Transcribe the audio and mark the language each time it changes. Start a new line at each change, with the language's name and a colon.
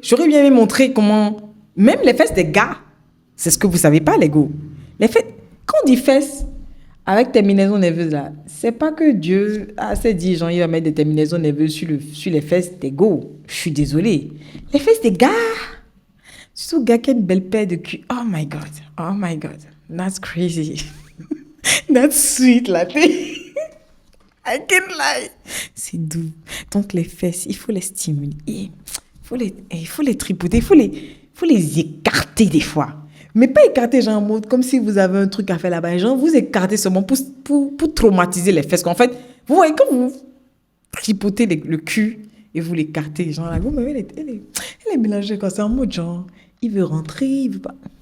French: J'aurais bien aimé montrer comment... Même les fesses des gars, c'est ce que vous savez pas, les gars. Les fesses... Quand on dit fesses... Avec terminaison nerveuse, là, c'est pas que Dieu s'est dit, genre, il va mettre des terminaisons nerveuses sur les fesses des go. Je suis désolée. Les fesses des gars. Surtout gars qui a une belle paire de cul.
English: Oh my God. Oh my God. That's crazy. That's sweet, la I can't lie.
French: C'est doux. Donc, les fesses, il faut les stimuler. Il faut les tripoter. Il faut les écarter des fois. Mais pas écarter, genre, en mode comme si vous avez un truc à faire là-bas. Genre, vous écartez seulement pour traumatiser les fesses. En fait, vous voyez, quand vous tripotez le cul et vous l'écartez, genre, la gomme, elle est mélangée quand c'est en mode, genre, il veut rentrer, il veut pas.